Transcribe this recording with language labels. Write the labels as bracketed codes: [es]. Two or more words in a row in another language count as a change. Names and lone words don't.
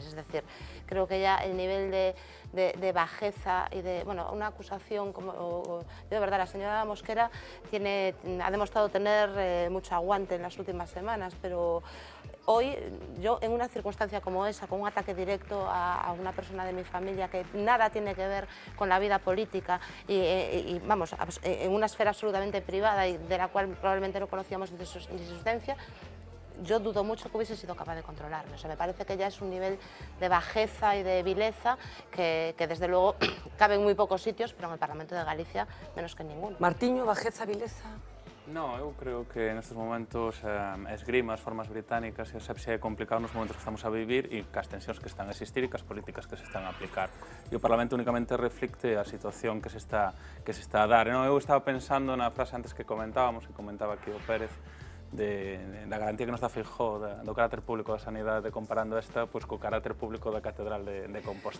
[es] Es decir, creo que ya el nivel de bajeza y de, bueno, una acusación como, de verdad, la señora Mosquera ha demostrado tener mucho aguante en las últimas semanas, pero hoy, yo en una circunstancia como esa, con un ataque directo a una persona de mi familia que nada tiene que ver con la vida política y vamos, en una esfera absolutamente privada y de la cual probablemente no conocíamos ni su existencia, yo dudo mucho que hubiese sido capaz de controlarlo. O sea, me parece que ya es un nivel de bajeza y de vileza que desde luego cabe en muy pocos sitios, pero en el Parlamento de Galicia menos que en ninguno. Martiño, bajeza, vileza? No, [gl] eu creo que nestes momentos esgrima as formas británicas e é complicado nos momentos que estamos a vivir e cas tensións que están a existir e cas políticas que se están a aplicar. E o Parlamento únicamente reflicte a situación que se está a dar. Eu estaba pensando na frase antes que comentábamos, que comentaba aquí o Pérez, da garantía que nos dá Feijóo do carácter público da sanidade, comparando esta co carácter público da Catedral de Compostela.